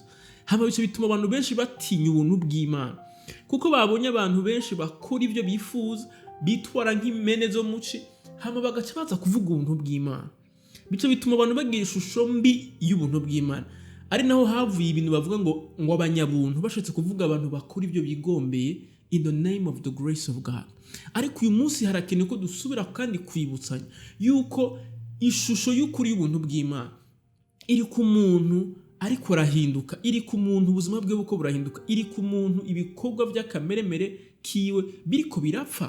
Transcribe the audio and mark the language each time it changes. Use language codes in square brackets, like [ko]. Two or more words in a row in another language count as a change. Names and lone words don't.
[rn] Hama bice bituma abantu benshi batinya ubuntu bw'Imana, kuko babonye abantu benshi bakora ibyo bifuza, bitwara nk'imene zo muci, hama bagaca baza kuvuga ubuntu bw'Imana. Bice bituma abantu bagira ishusho mbi y'ubuntu bw'Imana. Ari naho havuye ibintu bavuga ngo abanyabuntu bashatse kuvuga abantu bakora ibyo bigombeye [en] in the name of the grace of God. [rn] Ariko uyu munsi harakeneye ko dusubira kandi kwibutsanya yuko ishusho y'ukuri y'ubuntu bw'Imana iri ku muntu ariko arahinduka, iri ku muntu ubuzima bwe buko burahinduka, iri ku muntu ibikorwa by'akameremere kiwe biriko birapfa.